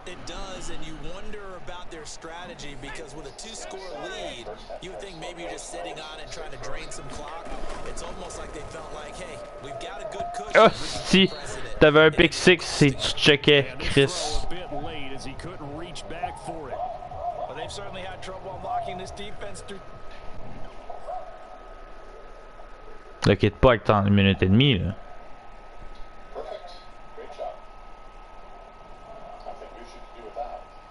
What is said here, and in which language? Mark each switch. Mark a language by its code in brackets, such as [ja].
[en] It does, and you wonder about their strategy because with a 2-score lead, you would think maybe you're just sitting on and trying to drain some clock. It's almost like they felt like, hey, we've got a good cushion. [fr] Oh, si t'avais un pick 6 si tu checkais, Chris. [en] A bit late as he couldn't reach back for it. Well, they've certainly had trouble unlocking this defense through. [fr] Le quitte pas avec 1 minute et demie, là. [en] Perfect. Great job. Nothing you should do with that.